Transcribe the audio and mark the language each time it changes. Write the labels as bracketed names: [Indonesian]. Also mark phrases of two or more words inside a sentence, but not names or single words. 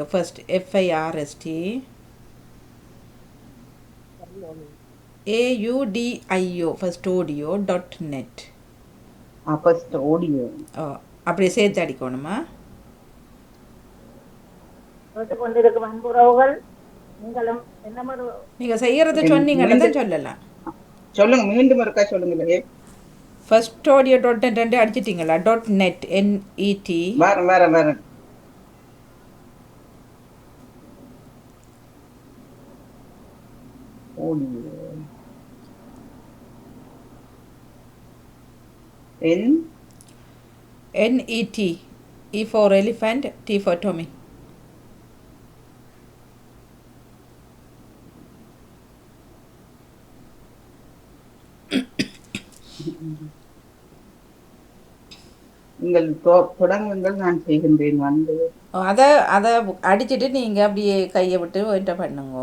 [English] ஃபர்ஸ்ட் FIRST AUDIO firstodio.net. [Tamil] அப்படியே சேர்த்து அடிக்கணுமா? நீங்க செய்யறத சொன்னீங்கன்னு தான் சொல்லலாம். சொல்லுங்க, மீண்டும் ஒருக்கா சொல்லுங்க. firstodio.net அடிச்சிட்டீங்களா? .net NET வேற [English] NET E for elephant, T for Tommy. [Tamil] நீங்கள் தொடங்குங்கள், நான் செய்கின்றேன். வந்து அதை அடிச்சுட்டு நீங்கள் அப்படியே கையை விட்டு என்டர் பண்ணுங்க.